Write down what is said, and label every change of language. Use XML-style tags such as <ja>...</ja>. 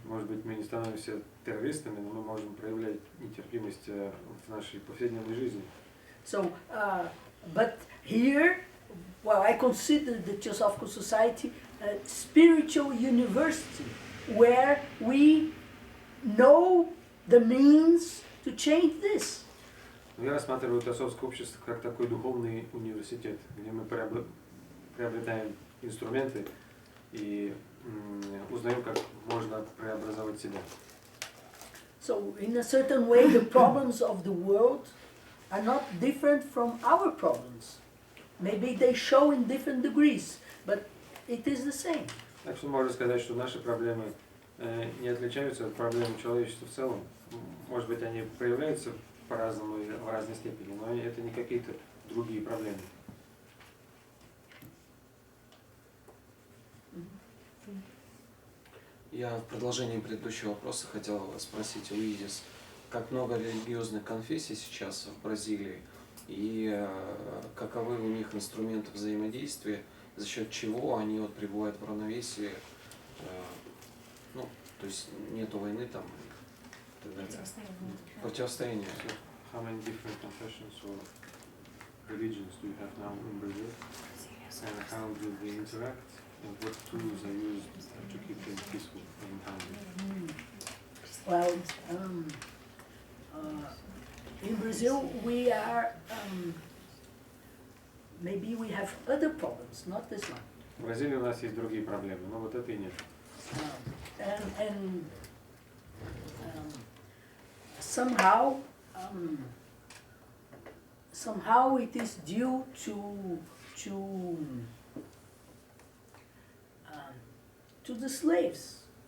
<ru>Может быть, мы не становимся террористами, но мы можем проявлять нетерпимость в нашей повседневной жизни.</ru> <en>So, but here, well, I consider the Teosofcal Society a spiritual university where we know the means to change this.</en> <ru>Но я рассматриваю Теософское общество как такой духовный университет, где мы приобретаем инструменты и узнаем, как можно преобразовать себя.</ru> <en>So, in a certain way, the problems of the world are not different from our problems. Maybe they show in different degrees, but it is the same.</en> <ru>Так что можно сказать, что наши проблемы не отличаются от проблем человечества в целом. Может быть, они проявляются по-разному и в разной степени, но это не какие-то другие проблемы. Я в продолжении предыдущего вопроса хотел спросить у Изис, как много религиозных конфессий сейчас в Бразилии и каковы у них инструменты взаимодействия, за счет чего они вот пребывают в равновесии, ну, то есть нету войны там и так далее. Противостояние.</ru> <en>How many different confessions or religions do you have now in Brazil? And how do they interact? And what tools are used to keep them peaceful and harmony? Well, in Brazil we are, maybe we have other problems, not this one.</en> <ru>В Бразилии у нас есть другие проблемы, но вот этой нет.</ru> <en>And somehow, somehow it is due to the slaves.</en>